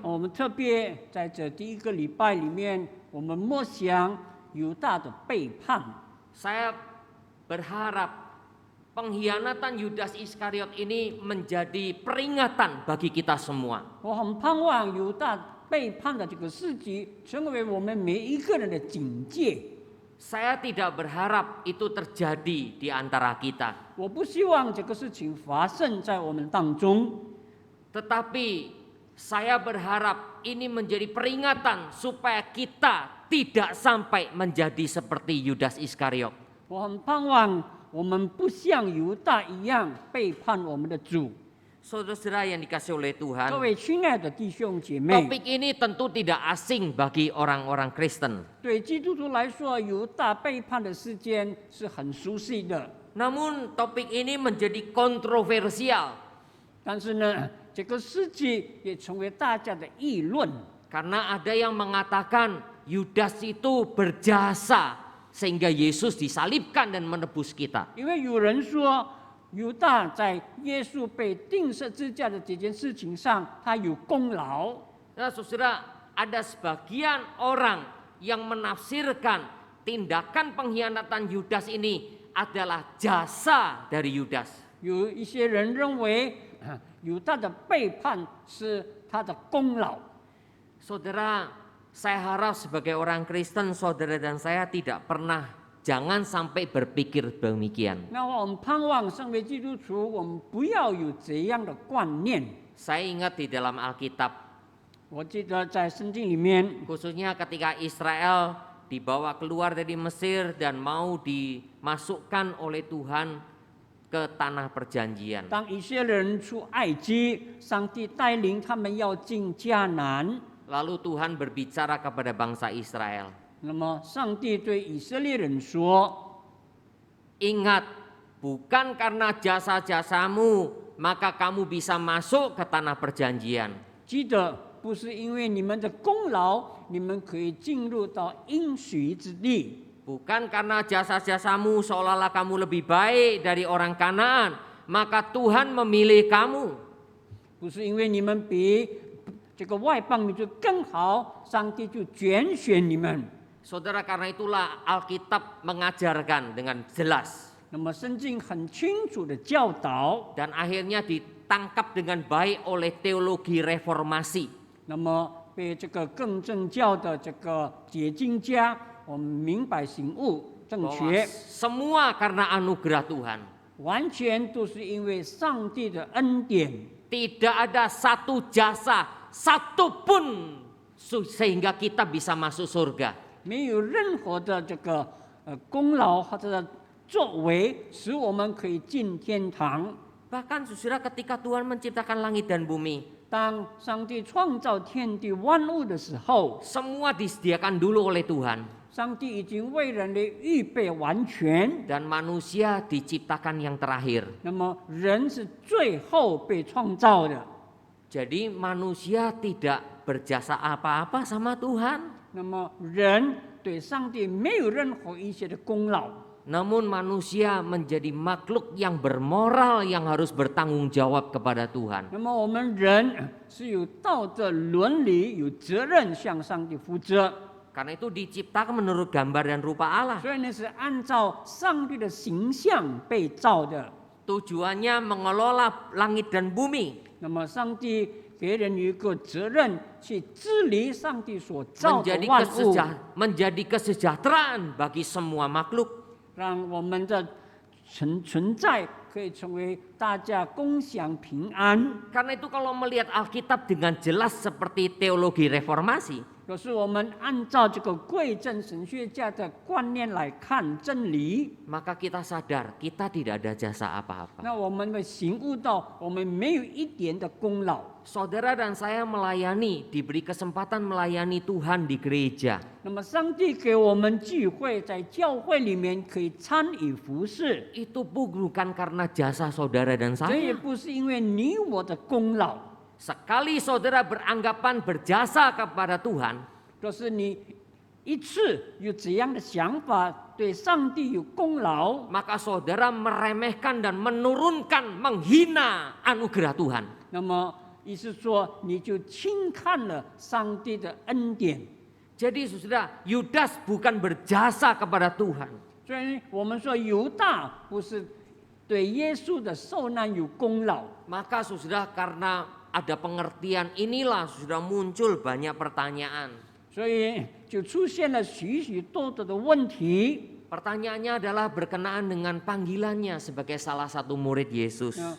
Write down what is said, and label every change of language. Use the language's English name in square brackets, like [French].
[Chinese] 我们特别在这第一个礼拜里面，我们默想犹大的背叛。 [Indonesian] Saya berharap pengkhianatan Yudas Iskariot ini menjadi peringatan bagi kita semua. [Chinese] 我很盼望犹大背叛的这个事迹，成为我们每一个人的警戒。 [Indonesian] Saya tidak berharap itu terjadi di antara kita. [Chinese] 我不希望这个事情发生在我们当中， [Indonesian] Tetapi saya berharap ini menjadi peringatan supaya kita tidak sampai menjadi seperti Yudas Iskariot. [Chinese] 我很盼望我们不像犹大一样背叛我们的主。 [Indonesian] Saudara-saudara yang dikasih oleh [Chinese] 各 [Indonesian] Tuhan, [Chinese] 位亲爱的弟兄姐妹， [Indonesian] topik ini tentu tidak asing bagi orang-orang Kristen. [Chinese] 对基督徒来说，犹大背叛的事件是很熟悉的。 [Indonesian] Namun topik ini menjadi kontroversial [Chinese] 但是呢，这个事迹也成为大家的议论。 [Indonesian] karena ada yang mengatakan Yudas itu berjasa sehingga Yesus disalibkan dan menebus kita. [Chinese] 因为有人说，犹大在耶稣被钉十字架的这件事情上，他有功劳。 [Indonesian] Nah, saudara, ada sebagian orang yang menafsirkan tindakan pengkhianatan Yudas ini adalah jasa dari Yudas. [Chinese] 有一些人认为，犹大的背叛是他的功劳。 [Indonesian] Saudara, saya harap sebagai orang Kristen, saudara dan saya tidak pernah, jangan sampai berpikir demikian. [Chinese] 那我们盼望身为基督徒，我们不要有这样的观念。 [Indonesian] Saya ingat di dalam Alkitab, [Chinese] 我记得在圣经里面， [Indonesian] khususnya ketika Israel dibawa keluar dari Mesir dan mau dimasukkan oleh Tuhan ke tanah perjanjian. [Chinese] 当以色列人出埃及，上帝带领他们要进迦南， [Indonesian] Lalu Tuhan berbicara kepada bangsa Israel. [Chinese] 那么上帝对以色列人说： [Indonesian] Ingat, bukan karena jasa-jasamu maka kamu bisa masuk ke tanah perjanjian. [Chinese] 记得，不是因为你们的功劳，你们可以进入到应许之地。 [Indonesian] Bukan karena jasa-jasamu seolah-olah kamu lebih baik dari orang Kanaan, maka Tuhan memilih kamu. [Chinese] 不是因为你们比这个外邦民族更好，上帝就拣选你们。 [Indonesian] Saudara, karena itulah Alkitab mengajarkan dengan jelas [Chinese] 那么圣经很清楚的教导， [Indonesian] dan akhirnya ditangkap dengan baik oleh teologi reformasi. [Chinese] 那么被这个更正教的这个解经家，我们明白醒悟正 [Indonesian] Bahwa [Chinese] 确， [Indonesian] semua karena anugerah Tuhan. [Chinese] 完全都是因为上帝的恩典。 [Indonesian] Tidak ada satu jasa, satupun sehingga kita bisa masuk surga. [Chinese] 没有任何的这个功劳或者作为，使我们可以进天堂。 [Indonesian] Bahkan saudara, ketika Tuhan menciptakan langit dan bumi, [Chinese] 当上帝创造天地万物的时候， [Indonesian] semua disediakan dulu oleh Tuhan. [Chinese] 上帝已经为人类预备完全， [Indonesian] Dan manusia diciptakan yang terakhir. [Chinese] 那么人是最后被创造的。 [Indonesian] Jadi manusia tidak berjasa apa-apa sama Tuhan. [Chinese] 那么人对上帝没有任何一些的功劳， [Indonesian] Namun manusia menjadi makhluk yang bermoral yang harus bertanggung jawab kepada Tuhan. [Chinese] 那么我们人是有道德伦理，有责任向上帝负责。 [Indonesian] Karena itu diciptakan menurut gambar dan rupa Allah. [Chinese] 所以呢，是按照上帝的形象被造的。 [Indonesian] Tujuannya mengelola langit dan bumi. [Chinese] 那么上帝给人有一个责任去治理上帝所造的万物， [Indonesian] menjadi kesejahteraan bagi semua makhluk. [Chinese] 让我们的存在可以成为大家共享平安。 [Indonesian] Karena itu kalau melihat Alkitab dengan jelas seperti teologi reformasi, [Chinese] 可是我们按照这个贵正神学家的观念来看真理， [Indonesian] maka kita sadar kita tidak ada jasa apa-apa. [Chinese] 那我们会醒悟到我们没有一点的功劳。 [Indonesian] Saudara dan saya melayani, diberi kesempatan melayani Tuhan di gereja. [Chinese] 那么上帝给我们聚会，在教会里面可以参与服侍， [Indonesian] Itu bukan karena jasa saudara dan [Chinese] 这也 [Indonesian] saya. [Chinese] 不是因为你我的功劳， [Indonesian] Sekali saudara beranggapan berjasa kepada Tuhan, [Chinese] 就是你一次有这样的想法，对上帝有功劳， [Indonesian] maka saudara meremehkan dan menurunkan, menghina anugerah Tuhan. [Chinese] 那么意思说你就轻看了上帝的恩典。 [Indonesian] Jadi saudara, Yudas bukan berjasa kepada Tuhan. [Chinese] 所以我们说犹大不是对耶稣的受难有功劳， [Indonesian] Maka saudara, karena ada pengertian inilah sudah muncul banyak pertanyaan. [Chinese] 所以就出现了许许多多的问题。 [Indonesian] Pertanyaannya adalah berkenaan dengan panggilannya sebagai salah satu murid Yesus.